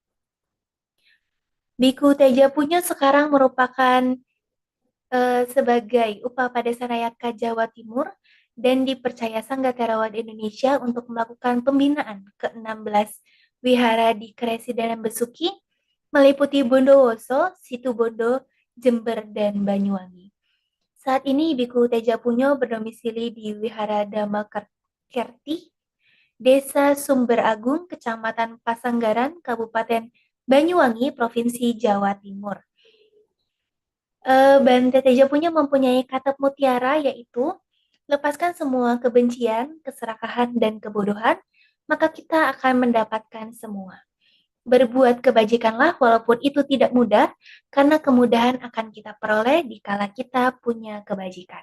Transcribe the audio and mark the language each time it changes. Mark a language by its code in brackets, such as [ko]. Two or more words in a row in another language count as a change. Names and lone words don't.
[id] Biku Tejapunyo sekarang merupakan sebagai Upapadesa Jawa Timur dan dipercaya Sangga Theravada Indonesia untuk melakukan pembinaan ke-16 wihara di Keresidenan Besuki, meliputi Bondowoso, Situbondo, Jember, dan Banyuwangi. Saat ini Biku Tejapunyo berdomisili di Wihara Dhammakerti, Desa Sumber Agung, Kecamatan Pasanggaran, Kabupaten Banyuwangi, Provinsi Jawa Timur. Bante Tejapunyo mempunyai kata mutiara, yaitu lepaskan semua kebencian, keserakahan, dan kebodohan, maka kita akan mendapatkan semua. Berbuat kebajikanlah walaupun itu tidak mudah, karena kemudahan akan kita peroleh dikala kita punya kebajikan.